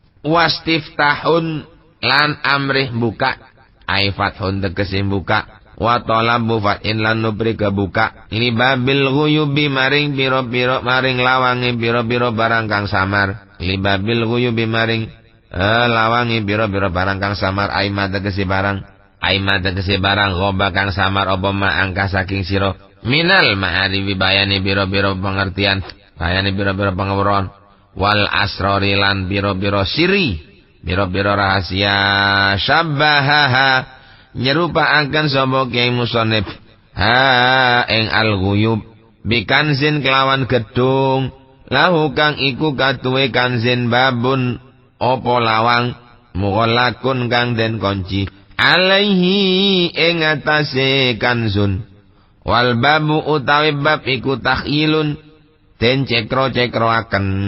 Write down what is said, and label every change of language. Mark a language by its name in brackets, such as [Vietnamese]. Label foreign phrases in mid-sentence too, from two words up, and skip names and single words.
[Javanese] Wastiftahun lan amrih buka, [Arabic] أي فتح [Javanese] tegese buka, [Arabic] وطلب فتح [Javanese] lan nubri kebuka, [Arabic] لباب الغيوب [Javanese] maring biro-biro maring lawangi biro-biro barang kang samar, [Arabic] لباب الغيوب [Javanese] maring lawangi biro-biro barang kang samar, aima tegese barang ghoba kang samar apa ma angka saking sira, [Arabic] من المعارف بيان [Javanese] biro-biro pengertian, bayani biro-biro pengawuron, [Arabic] والأسرار [Javanese] lan biro-biro siri, biro-biro rahasia syabbahaha nyerupaaken sapa Kyai Musonib ha ing [Arabic] الغيوب بكنز [Javanese] kelawan gedung lahu kang iku katuwe [Arabic] كنز باب [Javanese] apa lawang mughallakun kang den kunci alaihi ing atase kanzun [Arabic] والباب [Javanese] utawi bab iku takhilun den cekro-cekroaken